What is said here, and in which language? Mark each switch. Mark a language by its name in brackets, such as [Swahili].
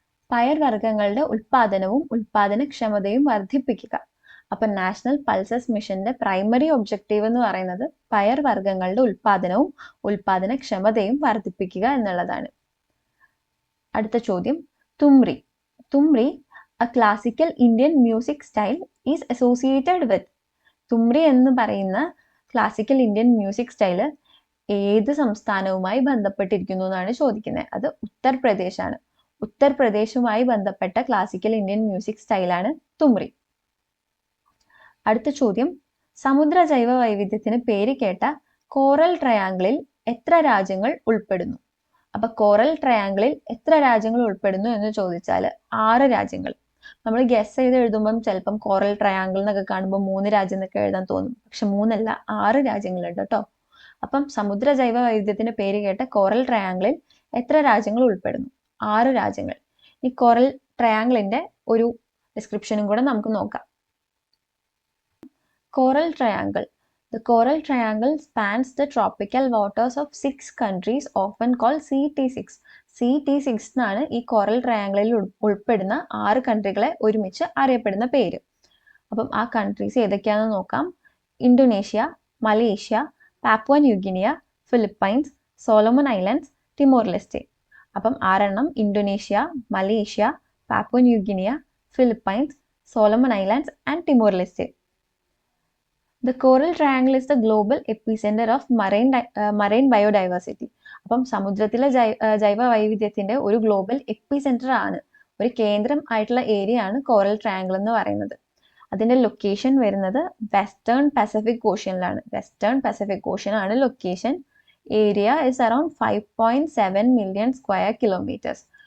[Malayalam] പയർവർഗ്ഗങ്ങളുടെ ഉൽപാദനവും ഉൽപാദനക്ഷമതയും വർദ്ധിപ്പിക്കുക. അപ്പം നാഷണൽ പൾസസ് മിഷന്റെ പ്രൈമറി ഒബ്ജക്റ്റീവ് എന്ന് പറയുന്നത് പയർവർഗ്ഗങ്ങളുടെ ഉൽപാദനവും ഉൽപാദനക്ഷമതയും വർദ്ധിപ്പിക്കുക എന്നുള്ളതാണ്. അടുത്ത ചോദ്യം, [English] Thumri a classical Indian music style is associated with. [Malayalam] Thumri എന്ന് പറയുന്ന ക്ലാസിക്കൽ ഇന്ത്യൻ മ്യൂസിക് സ്റ്റൈല് ഏത് സംസ്ഥാനവുമായി ബന്ധപ്പെട്ടിരിക്കുന്നു എന്നാണ് ചോദിക്കുന്നത്. അത് ഉത്തർപ്രദേശാണ്. ഉത്തർപ്രദേശുമായി ബന്ധപ്പെട്ട ക്ലാസിക്കൽ ഇന്ത്യൻ മ്യൂസിക് സ്റ്റൈലാണ് തുമ്രി. അടുത്ത ചോദ്യം, സമുദ്ര ജൈവ വൈവിധ്യത്തിന് പേര് കേട്ട കോറൽ ട്രയാങ്കിളിൽ എത്ര രാജ്യങ്ങൾ ഉൾപ്പെടുന്നു? അപ്പൊ കോറൽ ട്രയാങ്കിളിൽ എത്ര രാജ്യങ്ങൾ ഉൾപ്പെടുന്നു എന്ന് ചോദിച്ചാൽ 6 രാജ്യങ്ങൾ. നമ്മൾ ഗസ് ചെയ്ത് എഴുതുമ്പം ചിലപ്പം കോറൽ ട്രയാങ്കിൾ എന്നൊക്കെ കാണുമ്പോൾ 3 രാജ്യം എന്നൊക്കെ എഴുതാൻ തോന്നും. പക്ഷെ 3 അല്ല, 6 രാജ്യങ്ങളുണ്ട് കേട്ടോ. അപ്പം സമുദ്ര ജൈവ വൈവിധ്യത്തിന് പേര് കേട്ട കോറൽ ട്രയാങ്കിളിൽ എത്ര രാജ്യങ്ങൾ ഉൾപ്പെടുന്നു? 6 രാജ്യങ്ങൾ. ഈ കോറൽ ട്രയാങ്കിളിന്റെ ഒരു ഡിസ്ക്രിപ്ഷനും കൂടെ നമുക്ക് നോക്കാം. Coral triangle. [English] The coral triangle spans the tropical waters of 6 countries, often called CT6. [Malayalam] CT6 എന്നാണ് ഈ കോറൽ ട്രയാങ്കിളിൽ ഉൾപ്പെടുന്ന 6 കൺട്രികളെ ഒരുമിച്ച് അറിയപ്പെടുന്ന പേര്. അപ്പം ആ കൺട്രീസ് ഏതൊക്കെയാണെന്ന് നോക്കാം. Indonesia, Malaysia, Papua New Guinea, Philippines, Solomon islands, Timor Leste. അപ്പം 6 Indonesia, Malaysia, Papua New Guinea, Philippines, Solomon islands and Timor Leste. [English] The coral triangle is the global epicenter of marine biodiversity. [Malayalam] അപ്പം സമുദ്രത്തിലെ ജൈവ വൈവിധ്യത്തിന്റെ ഒരു ഗ്ലോബൽ എപ്പിസെന്റർ ആണ്, ഒരു കേന്ദ്രം ആയിട്ടുള്ള area ആണ് കോറൽ ട്രയാങ്കിൾ എന്ന് പറയുന്നത്. അതിന്റെ ലൊക്കേഷൻ വരുന്നത് western Pacific ഓഷ്യനിലാണ്. [English] Western Pacific ocean ആണ് location. Area is around 5.7 million square kilometres.